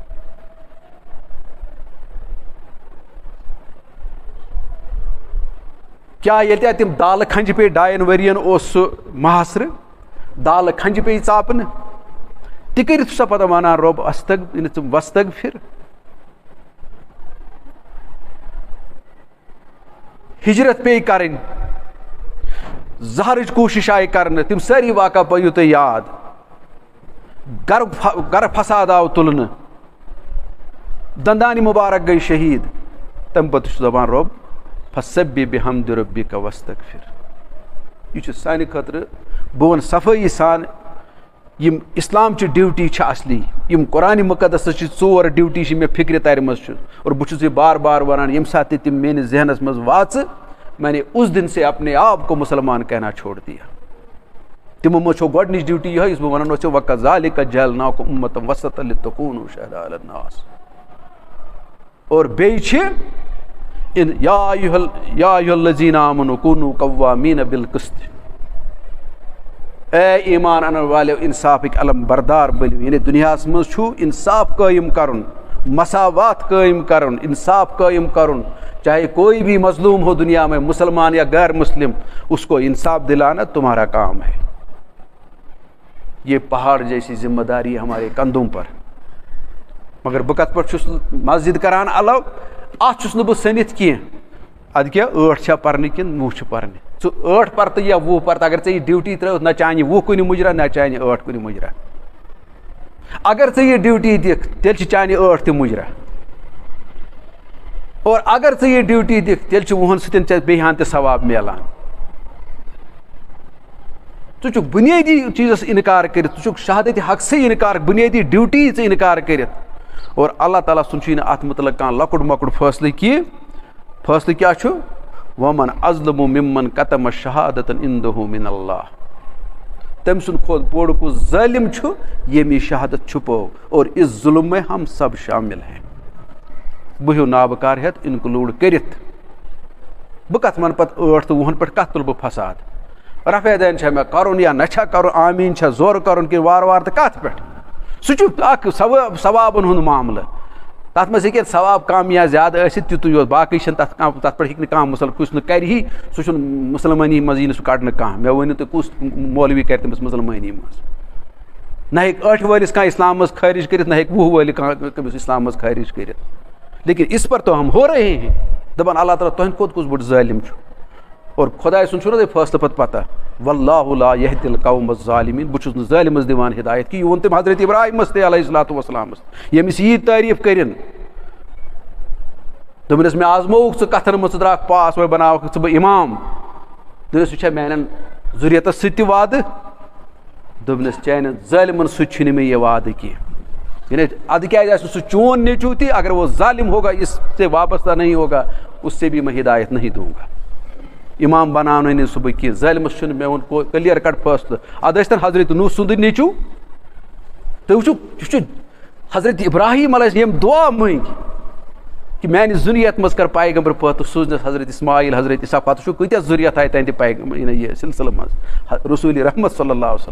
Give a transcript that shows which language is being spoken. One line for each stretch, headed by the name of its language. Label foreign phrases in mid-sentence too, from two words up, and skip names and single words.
Kashmiri: کیٛاہ ییٚلہِ تِم دالہٕ کھنٛجہِ پیٚیہِ 2 ؤرین اوس سُہ محاصرٕ دالہٕ کھنٛجہِ پیٚیہِ ژاپنہٕ تہِ کٔرِتھ چھُ سا پتہٕ وَنان رۄب وستغفر ہجرت پیٚیہِ کَرٕنۍ زہرٕچ کوٗشِش آیہِ کرنہٕ تِم سٲری واقعہ پٲیِو تُہۍ یاد گرٕ فساد آو تُلنہٕ دندانہِ مُبارک گٔے شہیٖد تَمہِ پتہٕ چھُ دَپان رۄب
Arabic: فسبح بحمد ربک واستغفر
Kashmiri: یہِ چھُ سانہِ خٲطرٕ بہٕ وَنہٕ صفٲیی سان یِم اِسلامچہِ ڈیوٹی چھِ اصلی یِم قرآنِ مُقدسٕچ 4 ڈیوٹی چھِ مےٚ فِکرِ تَرِ منٛز چھُ اور بہٕ چھُس یہِ بار بار وَنان ییٚمہِ ساتہٕ تہِ تِم میٲنِس ذہنس منٛز واژٕ
Urdu: میں نے اس دن سے اپنے آپ کو مسلمان کہنا چھوڑ دیا
Kashmiri: تِمو منٛز چھو گۄڈنِچ ڈیوٹی یِہوٚے یُس بہٕ وَنان اوس
Arabic: وَکَذَلِکَ جَعَلْنَاکُمْ أُمَّةً وَسَطًا لِتَکُونُوا شُہَدَاءَ عَلَى النَّاسِ
Kashmiri: اور بیٚیہِ چھِ
Arabic: یا ایُّہَا الَّذِیٖنَ آمَنُوا کُونُوا قَوَّامِیٖنَ بِالْقِسْطِ
Kashmiri: اے ایمان اَنن والیو اِنصافٕکۍ علم بردار بٔنِو یعنی دُنیاہَس منٛز چھُ اِنصاف قٲیِم کَرُن مساوات قٲیِم کَرُن اِنصاف قٲیِم کَرُن
Urdu: چاہے کوئی بھی مظلوم ہو دنیا میں مسلمان یا غیر مسلم اس کو انصاف دلانا تمہارا کام ہے یہ پہاڑ جیسی ذمہ داری ہمارے کندھوں پر
Kashmiri: مگر بہٕ کتھ پٲٹھۍ چھُس مسجد کران الو اتھ چھُس نہٕ بہٕ سٔنِتھ کینٛہہ اَدٕ کیٛاہ 8 چھا پرنہِ کِنہٕ 9 چھِ پرنہِ ژٕ 8 پرتہٕ یا 10 پرتہٕ اگر ژےٚ یہِ ڈیوٹی ترٲوِتھ نہ چانہِ 10 کُنہِ مُجرا نہ چانہِ 8 کُنہِ مُجرا اگر ژےٚ یہِ ڈیوٹی دِکھ تیٚلہِ چھِ چانہِ 8 تہِ مُجرا اور اگر ژٕ یہِ ڈیوٹی دِکھ تیٚلہِ چھُ 10 سۭتۍ ژےٚ بیٚیہِ ہن تہِ ثواب میلان ژٕ چھُکھ بُنیٲدی چیٖزس اِنکار کٔرِتھ ژٕ چھُکھ شہادتِ حقسٕے اِنکار بُنیٲدی ڈیوٹی ژٕ اِنکار کٔرِتھ اور اللہ تعالیٰ سُنٛد چھُے نہٕ اتھ مُتعلق کانٛہہ لۄکُٹ مۄکُٹ فٲصلہٕ کینٛہہ فٲصلہٕ کیٛاہ چھُ
Arabic: وَمَن اَظلَمُ مِمَّن کَتَمَ شَہادَةً عِندَهُ مِنَ اللہِ
Kashmiri: تٔمۍ سُنٛد کھۄتہٕ بوٚڑ کُس ظٲلِم چھُ ییٚمۍ یہِ شہادت چھُپو
Urdu: اور اِس ظُلم میں ہم سب شامل ہیں
Kashmiri: بہٕ ہیوٗ نابکار ہٮ۪تھ اِنکلوٗڈ کٔرِتھ بہٕ کتھ وَنہٕ پتہٕ 8 تہٕ 10 پٮ۪ٹھ کتھ تُلہٕ بہٕ فساد رفع دین چھا مےٚ کرُن یا نہ چھا کرُن آمیٖن چھا زورٕ کرُن کِنہٕ وارٕ وارٕ تہٕ کتھ پٮ۪ٹھ سُہ چھُ اکھ ثوابن ہُنٛد معاملہٕ تتھ منٛز ہیٚکہِ ثواب کم یا زیادٕ ٲسِتھ تِتُے یوت باقٕے چھنہٕ تتھ پٮ۪ٹھ ہیٚکہِ نہٕ کانٛہہ مُسلمان کُس نہٕ کرِ ہی سُہ چھُنہٕ مُسلمٲنی منٛز یی نہٕ سُہ کڑنہٕ کانٛہہ مےٚ ؤنِو تُہۍ کُس مولوی کرِ تٔمِس مُسلمٲنی منٛز نہ ہیٚکہِ 8 وٲلِس کانٛہہ اِسلام منٛز خٲرج کٔرِتھ نہ ہیٚکہِ 10 وٲلِس کانٛہہ تٔمِس اِسلام منٛز خٲرج کٔرِتھ
Urdu: لیکن اس پر تو ہم ہو رہے ہیں
Kashmiri: دپان اللہ تعالیٰ تُہنٛدِ کھۄتہٕ کُس بوٚڑ ظٲلِم چھُ اور خۄداے سُنٛد چھُنہ تۄہہِ فٲصلہٕ پتہٕ پتہ
Arabic: واللہ لا یہدی القوم الظالمین
Kashmiri: بہٕ چھُس نہٕ ظٲلمس دِوان ہدایت کہِ یہِ ووٚن تٔمۍ حضرت ابراہیمس تہِ
Arabic: علیہ الصلوۃ والسلامس
Kashmiri: ییٚمِس ییٖتۍ تعریٖف کٔرِنۍ دوٚپنس مےٚ آزمووُکھ ژٕ کتھن منٛز ژٕ درٛاکھ پاس وۄنۍ بناوکھ ژٕ بہٕ اِمام دوٚپنس یہِ چھا میانٮ۪ن ذُریتس سۭتۍ تہِ وعدٕ دوٚپنس چانٮ۪ن ظٲلمن سۭتۍ چھُنہٕ مےٚ یہِ وعدٕ کینٛہہ یعنی ادٕ کیٛازِ آسہِ نہٕ سُہ چون نیٚچوٗ تہِ
Urdu: اگر وہ ظالم ہوگا اس سے وابستہ نہیں ہوگا اس سے بھی میں ہدایت نہیں دوں گا
Kashmiri: امام بناونٕے نہٕ سُہ بہٕ کینٛہہ ظٲلمس چھُنہٕ مےٚ ووٚن کٔلیر کٹ فٲصلہٕ ادٕ ٲسۍ تن حضرت نوح سُنٛدٕے نیٚچوٗ تُہۍ وٕچھِو یہِ چھُ حضرت ابراہیم علیہ یِم دعا منٛگۍ کہِ میانہِ ذُریت منٛز کر پیغمبر پٲدٕ سوٗزنَس حضرت اسماعیل حضرت اسحاق پتہٕ وٕچھو کۭتیاہ ذُریت آیہِ تہنٛدِ پیغمبر یہِ سلسلہٕ منٛز رسوٗلِ رحمت
Arabic: صلی اللہ علیہ وسلم